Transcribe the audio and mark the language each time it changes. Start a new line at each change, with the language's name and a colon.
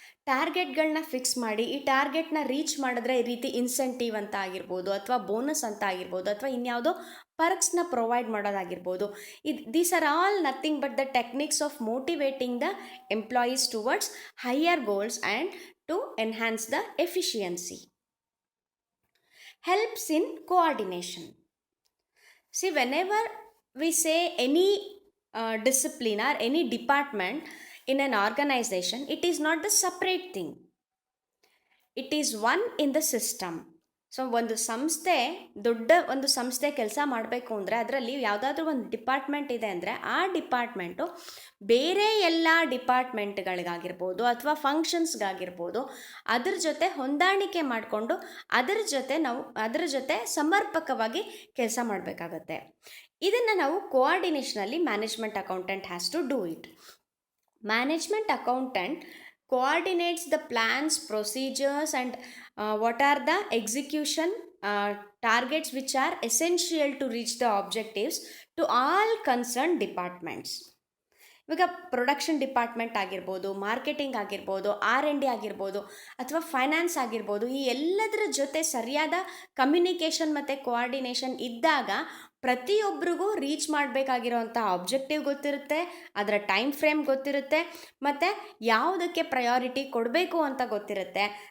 Kannada: ಟಾರ್ಗೆಟ್ಗಳನ್ನ fix ಮಾಡಿ ಈ ಟಾರ್ಗೆಟ್ನ reach ಮಾಡಿದ್ರೆ ಈ ರೀತಿ ಇನ್ಸೆಂಟಿವ್ ಅಂತ ಆಗಿರ್ಬೋದು, ಅಥವಾ ಬೋನಸ್ ಅಂತ ಆಗಿರ್ಬೋದು, ಅಥವಾ ಇನ್ಯಾವುದೋ ಪರ್ಕ್ಸ್ನ ಪ್ರೊವೈಡ್ ಮಾಡೋದಾಗಿರ್ಬೋದು.
English: These are all nothing but the techniques of motivating the employees towards higher goals and to enhance the efficiency. Helps in coordination. See, whenever we say any discipline or any department in an organization, it is not the separate thing. It is one in the system.
Kannada: So ಒಂದು ಸಂಸ್ಥೆ, ದೊಡ್ಡ ಒಂದು ಸಂಸ್ಥೆ ಕೆಲಸ ಮಾಡಬೇಕು ಅಂದರೆ ಅದರಲ್ಲಿ ಯಾವುದಾದ್ರೂ ಒಂದು ಡಿಪಾರ್ಟ್ಮೆಂಟ್ ಇದೆ ಅಂದರೆ ಆ ಡಿಪಾರ್ಟ್ಮೆಂಟು ಬೇರೆ ಎಲ್ಲ ಡಿಪಾರ್ಟ್ಮೆಂಟ್ಗಳಿಗಾಗಿರ್ಬೋದು ಅಥವಾ ಫಂಕ್ಷನ್ಸ್ಗಾಗಿರ್ಬೋದು ಅದ್ರ ಜೊತೆ ಹೊಂದಾಣಿಕೆ ಮಾಡಿಕೊಂಡು ಅದರ ಜೊತೆ ಸಮರ್ಪಕವಾಗಿ ಕೆಲಸ ಮಾಡಬೇಕಾಗತ್ತೆ. ಇದನ್ನು ನಾವು ಕೋಆರ್ಡಿನೇಷನಲ್ಲಿ
English: Management accountant has to do it. Management accountant coordinates the plans, procedures and what are the execution targets which are essential to reach the objectives to all concerned departments.
Kannada: ಇವಾಗ ಪ್ರೊಡಕ್ಷನ್ ಡಿಪಾರ್ಟ್ಮೆಂಟ್ ಆಗಿರ್ಬೋದು, marketing ಆಗಿರ್ಬೋದು, R&D ಆಗಿರ್ಬೋದು, ಅಥವಾ finance ಆಗಿರ್ಬೋದು, ಈ ಎಲ್ಲದರ ಜೊತೆ ಸರಿಯಾದ ಕಮ್ಯುನಿಕೇಷನ್ ಮತ್ತು ಕೋಆರ್ಡಿನೇಷನ್ ಇದ್ದಾಗ ಪ್ರತಿಯೊಬ್ಬರಿಗೂ ರೀಚ್ ಮಾಡಬೇಕಾಗಿರೋಂಥ ಆಬ್ಜೆಕ್ಟಿವ್ ಗೊತ್ತಿರುತ್ತೆ, ಅದರ ಟೈಮ್ ಫ್ರೇಮ್ ಗೊತ್ತಿರುತ್ತೆ, ಮತ್ತು ಯಾವುದಕ್ಕೆ ಪ್ರಯಾರಿಟಿ ಕೊಡಬೇಕು ಅಂತ ಗೊತ್ತಿರುತ್ತೆ.